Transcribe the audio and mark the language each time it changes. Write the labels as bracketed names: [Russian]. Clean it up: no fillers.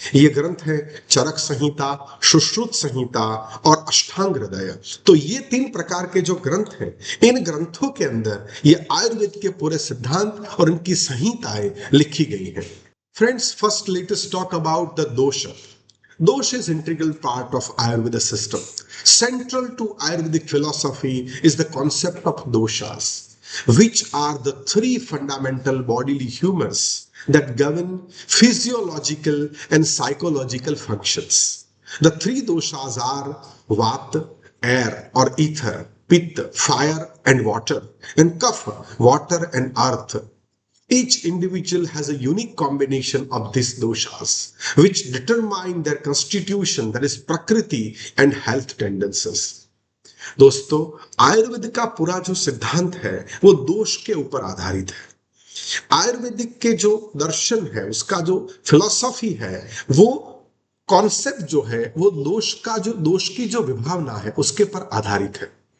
[Hindi] ये ग्रंथ है चरक संहिता, सुश्रुत संहिता और अष्टांग हृदय। तो ये 3 प्रकार के जो ग्रंथ हैं, इन ग्रंथों के अंदर ये आयुर्वेद के पूरे सिद्धांत और इनकी संहिताएं लिखी गई हैं। [English] Friends, first let us talk about the dosha. Dosha is an integral part of Ayurveda system. Central to Ayurvedic philosophy is the concept of doshas, which are the 3 fundamental bodily humors that govern physiological and psychological functions. The 3 doshas are Vata, air or ether, Pitta, fire and water, and Kapha, water and earth. Each individual has a unique combination of these doshas, which determine their constitution, that is prakriti and health tendencies. [Hindi] दोस्तों, आयुर्वेद का पूरा जो सिद्धांत है वो दोष के ऊपर आधारित है। आयुर्वेदिक के जो दर्शन है, उसका जो फिलॉसफी है, वो कॉन्सेप्ट जो है वो दोष की जो विभावना है उसके पर आधारित है।